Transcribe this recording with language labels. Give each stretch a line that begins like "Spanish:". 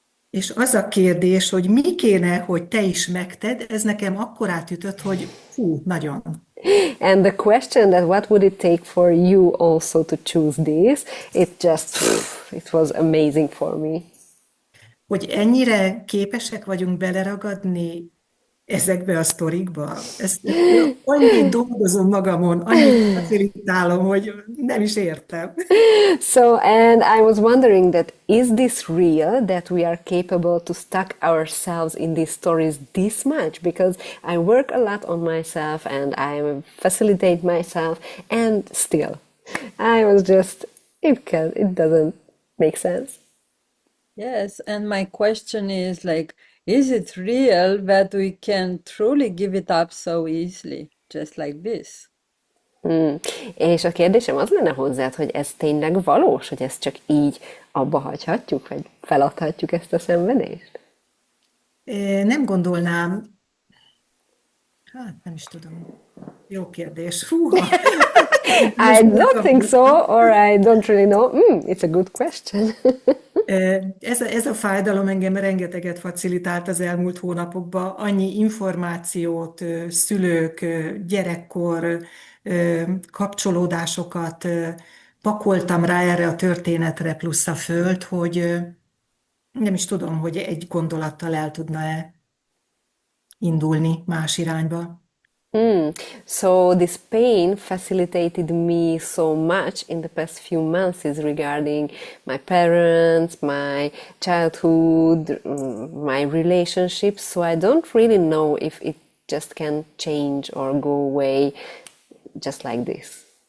Hungarian: És az a kérdés, hogy mi kéne, hogy te is megted, ez nekem akkor átütött, hogy fú, nagyon.
English: And the question that what would it take for you also to choose this, it was amazing for me.
Hungarian: Hogy ennyire képesek vagyunk beleragadni ezekbe a sztorikba. Ezt annyit dolgozom magamon, annyit facilitálom, hogy nem is értem.
English: So, and I was wondering that is this real that we are capable to stuck ourselves in these stories this much? Because I work a lot on myself and I facilitate myself, and still, I was just it doesn't make sense. Yes, and my question is like, is it real that we can truly give it up so easily, just like this?
Hungarian: És a kérdésem az lenne hozzád, hogy ez tényleg valós, hogy ezt csak így abba hagyhatjuk, vagy feladhatjuk ezt a szenvedést? Nem gondolnám, hát nem is tudom. Jó kérdés. Húha!
English: I don't think so, or I don't really know. It's a good question.
Hungarian: Ez a fájdalom engem rengeteget facilitált az elmúlt hónapokban. Annyi információt, szülők, gyerekkor, kapcsolódásokat pakoltam rá erre a történetre plusz a föld, hogy nem is tudom, hogy egy gondolattal el tudna-e indulni más irányba.
English: So this pain facilitated me so much in the past few months is regarding my parents, my childhood, my relationships. So I don't really know if it just can change or go away just like this.